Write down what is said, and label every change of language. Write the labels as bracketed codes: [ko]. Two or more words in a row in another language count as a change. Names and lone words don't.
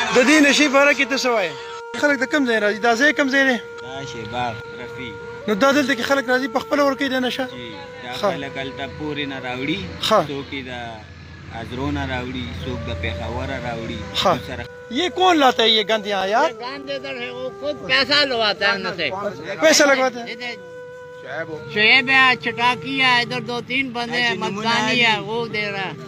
[ps] د دې نشي باره کې ته څه وایې؟ خلک د کوم ځای راځي؟ دا ځای کوم ځای دی؟ دا شیباغ رفیع. نو دا دلته کې خلک راځي په خپله ورکوي دا نشه؟ دا خلک هلته پورې نه راوړي، څوک یې د آجړو نه راوړي، څوک د پېښور راوړي. [ur] हाँ। یہ کون لاتا ہے یہ گند یہاں یار? گند ادھر ہے، وہ خود پیسہ لگواتا ہے ان سے. پیسہ لگواتا ہے? شعیب ہے، چٹاکی ہے، ادھر 2-3 بندے ہیں، مستانی ہے، وہ دے رہا ہے.